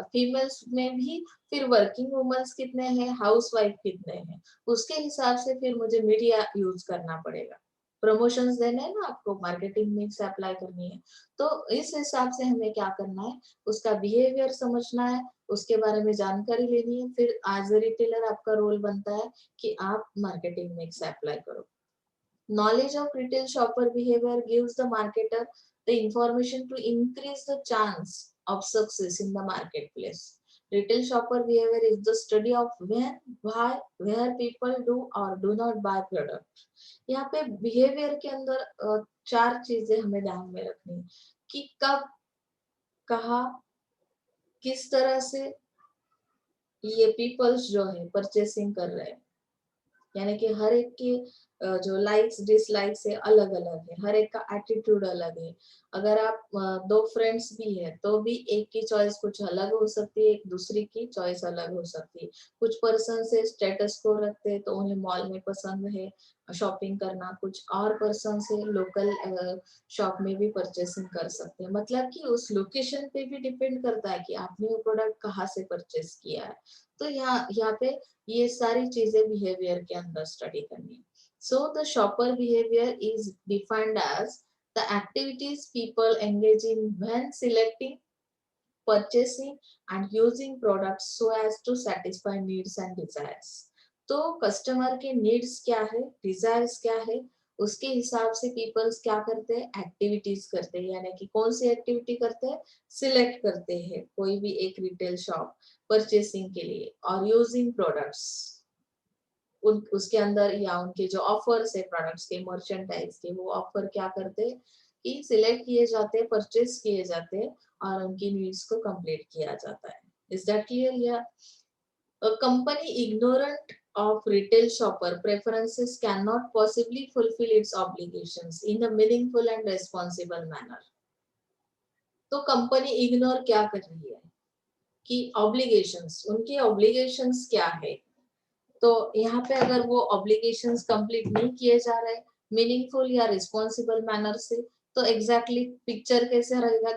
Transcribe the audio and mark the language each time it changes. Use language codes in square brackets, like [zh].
[hi] Females में भी फिर वर्किंग वुमेन्स कितने हैं, हाउस वाइफ कितने हैं, उसके हिसाब से फिर मुझे मीडिया यूज करना पड़ेगा. प्रमोशंस देने हैं ना आपको, मार्केटिंग मिक्स अप्लाई करनी है, तो इस हिसाब से हमें क्या करना है, उसका बिहेवियर समझना है, उसके बारे में जानकारी लेनी है. फिर एज ए रिटेलर आपका रोल बनता है कि आप मार्केटिंग मिक्स अप्लाई करो. [en] Knowledge of retail shopper behavior gives the marketer the information to increase the chance of success in the marketplace. Retail shopper behavior is the study of when, why, where people do or do not buy product. [hi] यहाँ पे behaviour के अंदर 4 चीजें हमें ध्यान में रखनी है कि कब, कहा, किस तरह से ये पीपल्स जो है परचेसिंग कर रहे हैं. यानी कि हर एक की जो लाइक्स डिसलाइक्स है अलग अलग है, हर एक का एटीट्यूड अलग है। अगर आप दो फ्रेंड्स भी है तो भी एक की चॉइस कुछ अलग हो सकती है, एक दूसरी की चॉइस अलग हो सकती है। कुछ पर्सन से स्टेटस को रखते हैं तो उन्हें मॉल में पसंद है शॉपिंग करना, कुछ और पर्सन से लोकल शॉप में भी परचेसिंग कर सकते हैं। मतलब कि उस लोकेशन पे भी डिपेंड करता है कि आपने वो प्रोडक्ट कहाँ से परचेस किया है। तो यहाँ पे ये सारी चीजें बिहेवियर के अंदर स्टडी करनी है। [en] So the shopper behavior is defined as the activities people engage in when selecting, purchasing and using products so as to satisfy needs and desires. [hi] तो कस्टमर के नीड्स क्या है, डिजायर्स क्या है, उसके हिसाब से पीपल्स क्या करते हैं, एक्टिविटीज करते हैं। यानी कि कौन सी एक्टिविटी करते हैं, सिलेक्ट करते हैं कोई भी एक रिटेल शॉप परचेसिंग के लिए, और यूजिंग प्रोडक्ट्स उसके अंदर, या उनके जो ऑफर्स है प्रोडक्ट्स के, मर्चेंडाइज के, वो ऑफर क्या करते हैं कि सिलेक्ट किए जाते हैं, परचेस किए जाते हैं और उनकी नीड्स को कंप्लीट किया जाता है। [en] Is that clear? या a company ignorant of retail shopper preferences cannot possibly fulfill its obligations in a meaningful and responsible manner. [hi] तो कंपनी इग्नोर क्या कर रही है कि ऑब्लिगेशंस, उनके ऑब्लिगेशंस क्या है। तो यहाँ पे अगर वो ऑब्लिगेशंस कंप्लीट नहीं किए जा रहे मीनिंगफुल या रिस्पॉन्सिबल मैनर से, तो एग्जैक्टली पिक्चर कैसे रहेगा?